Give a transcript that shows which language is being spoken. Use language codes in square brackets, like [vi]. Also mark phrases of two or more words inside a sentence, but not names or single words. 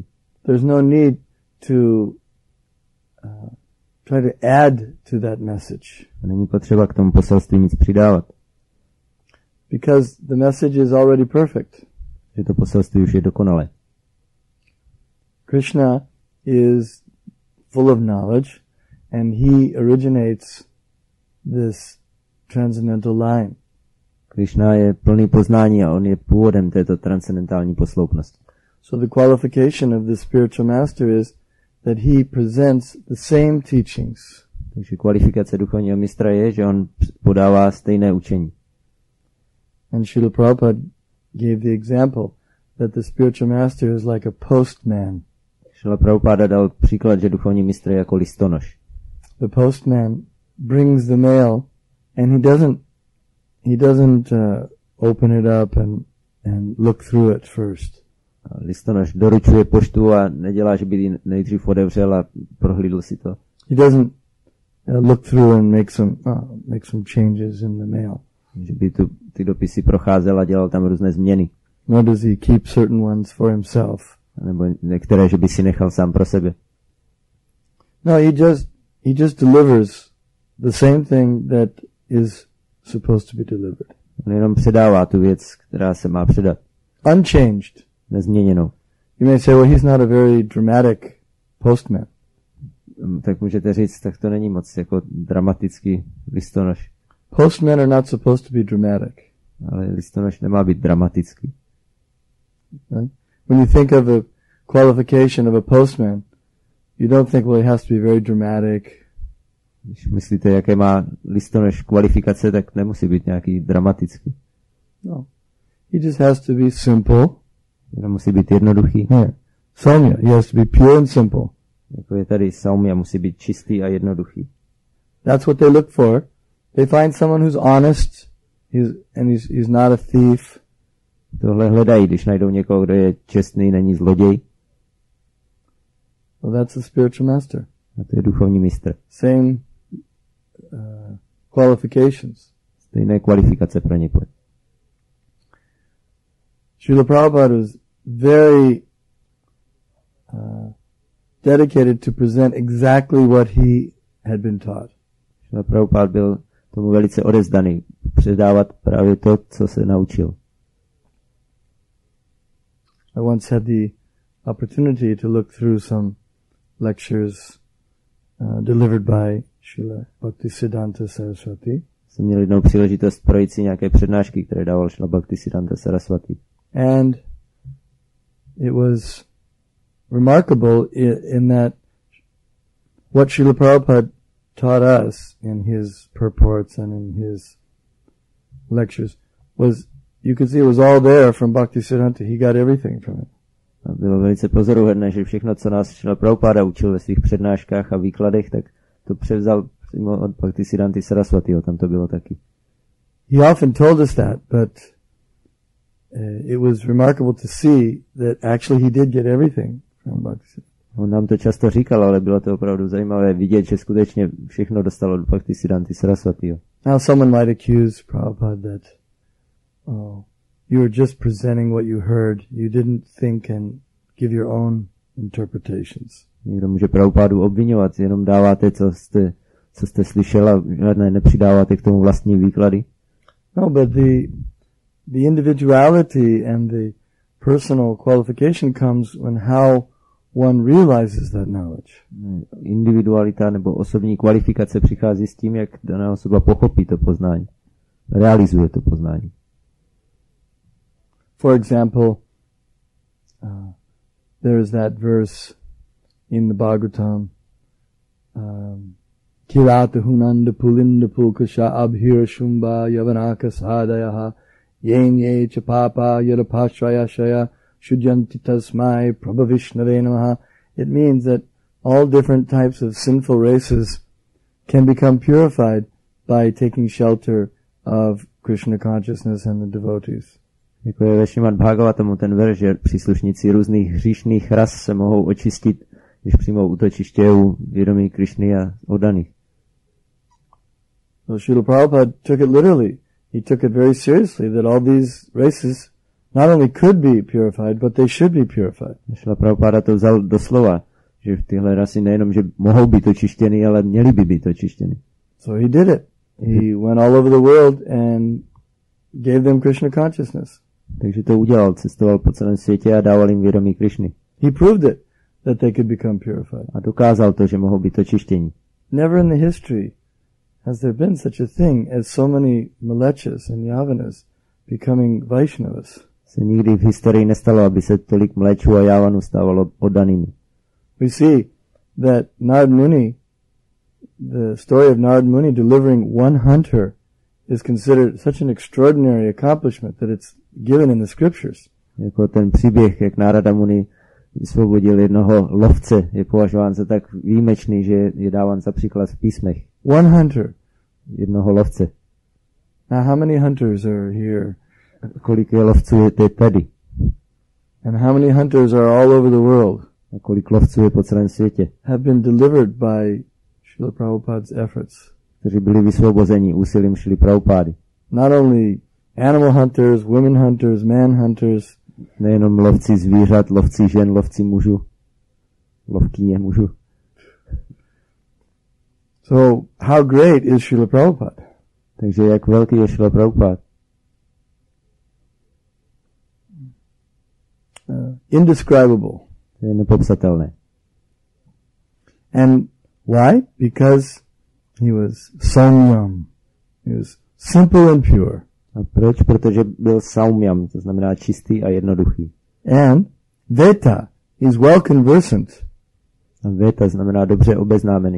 [en] There's no need to try to add to that message. [cs] Není potřeba k tomu poselství nic přidávat. [en] Because the message is already perfect. [cs] Že to poselství už je dokonalé. [en] Krishna is full of knowledge and he originates this transcendental line. [cs] Krishna je plný poznání a on je původem této transcendentální posloupnosti. [en] So the qualification of the spiritual master is that he presents the same teachings. [cs] Takže kvalifikace duchovního mistra je, že on podává stejné učení. [en] And Srila Prabhupada gave the example that the spiritual master is like a postman. [cs] Srila Prabhupada dal příklad, že duchovní mistr je jako listonoš. [en] The postman brings the mail and he doesn't open it up and look through it first. [cs] Listonoš doručuje poštu a nedělá, že by ji nejdřív otevřel a prohlídl si to. [en] He doesn't look through and make some changes in the mail. [cs] Že by ty dopisy procházel a dělal tam různé změny. [en] Nor does he keep certain ones for himself. [cs] Nebo některé, že by si nechal sám pro sebe. [en] No, he just delivers the same thing that is supposed to be delivered. [cs] On jenom předává tu věc, která se má předat. [en] Unchanged. [cs] Nezměněnou. [en] You may say, well, he's not a very dramatic postman. [cs] Tak můžete říct, tak to není moc jako dramatický listonoš. [en] Postmen are not supposed to be dramatic. [cs] Ale listonoš nemá být dramatický. [en] Right? When you think of a qualification of a postman, you don't think, well, he has to be very dramatic. [cs] Když myslíte, jaké má listonoš kvalifikace, tak nemusí být nějaký dramatický. [en] No. He just has to be simple. [cs] Jenom musí být jednoduchý. [en] Here. Saumya, he has to be pure and simple. [cs] Jako je tady saumya, musí být čistý a jednoduchý. [en] That's what they look for. They find someone who's honest, he's not a thief. [cs] Tohle hledají, když najdou někoho, kdo je čestný, není zloděj. [en] Well, that's a spiritual master. [cs] A to je duchovní mistr. [en] Same qualifications. [cs] Stejné kvalifikace pro někoho. [en] Srila Prabhupada was very dedicated to present exactly what he had been taught. [cs] Srila Prabhupada byl tomu velice odevzdaný, předávat právě to, co se naučil. [en] I once had the opportunity to look through some lectures delivered by Srila Bhaktisiddhanta Saraswati. [cs] Jsem měl jednou příležitost projít si nějaké přednášky, které dával Šrila Bhaktisiddhanta Saraswati. [en] And it was remarkable in that what Srila Prabhupada taught us in his purports and in his lectures was, you could see it was all there from Bhaktisiddhanta. He got everything from it. [cs] A bylo velice pozoruhodné, že všechno, co nás Šrila Prabhupada učil ve svých přednáškách a výkladech, tak to převzal přímo od Bhaktisiddhanty Saraswatiho, tam to bylo taky. [en] He often told us that, but it was remarkable to see that actually he did get everything from Bhaktisiddhanta. [cs] On nám to často říkal, ale bylo to opravdu zajímavé vidět, že skutečně všechno dostalo od Bhaktisiddhanty Saraswatiho. [en] Now someone might accuse Prabhupada that, you were just presenting what you heard. You didn't think and give your own interpretations. [cs] Někdo může Prabhupádu obvinovat, jenom dáváte, co jste slyšel a žádné nepřidáváte k tomu vlastní výklady. [en] No, but the individuality and the personal qualification comes when how one realizes that knowledge. [cs] Individualita nebo osobní kvalifikace přichází s tím, jak daná osoba pochopí to poznání. Realizuje to poznání. [en] For example, there is that verse in the Bhagavatam, [sa] किरात हूणान्ध्र पुलिन्द पुल्कशा आभीर शुम्भा यवनाः खसादयः येऽन्ये च पापा यदपाश्रयाश्रयाः शुध्यन्ति तस्मै प्रभविष्णवे नमः. [en] It means that all different types of sinful races can become purified by taking shelter of Krishna consciousness and the devotees. [cs] Jako je ve Šrimad Bhagavatamu ten verš, že příslušníci různých hříšných ras se mohou očistit, když přijmou útočiště u vědomí Krishny a oddaných. [en] So Srila Prabhupada took it literally. He took it very seriously that all these races not only could be purified, but they should be purified. [cs] Srila Prabhupada to vzal doslova, že tyhle rasy nejenom, že mohou být očištěny, ale měly by být očištěny. [en] So he did it. He went all over the world and gave them Krishna consciousness. [cs] Takže to udělal, cestoval po celém světě a dával jim vědomí Krishny. [en] He proved it, that they could become purified. [cs] A dokázal to, že mohou být očištěni. [en] Never in the history has there been such a thing as so many mlechas and yavanas becoming Vaishnavas. [cs] Se nikdy v historii nestalo, aby se tolik mléčů a jávanů stávalo oddanými. [en] We see that Narad Muni, the story of Narad Muni delivering one hunter is considered such an extraordinary accomplishment that it's given in the scriptures. [cs] Jako ten příběh, jak Narada Muni vysvobodil jednoho lovce, je považován za tak výjimečný, že je dáván za příklad v písmech. [en] One hunter. [cs] Jednoho lovce. [en] Now how many hunters are here? [cs] Kolik je lovců je tady? [en] And how many hunters are all over the world? [cs] A kolik lovců je po celém světě? [en] Have been delivered by Srila Prabhupada's efforts. [cs] Kteří byli vysvobozeni úsilím Šrily Prabhupády. [en] Not only animal hunters, women hunters, man hunters. [cs] Nejenom lovci zvířat, lovci žen, lovci mužů. Lovkyně mužů. [en] So, how great is Srila Prabhupada? [cs] Takže jak velký je Srila Prabhupada? [en] Indescribable. [cs] Je nepopsatelné. [en] And why? Because he was saumyam. He was simple and pure. [cs] A proč? Protože byl saumyam, to znamená čistý a jednoduchý. [en] And veta, he's well conversant. [cs] A veta znamená dobře obeznámený.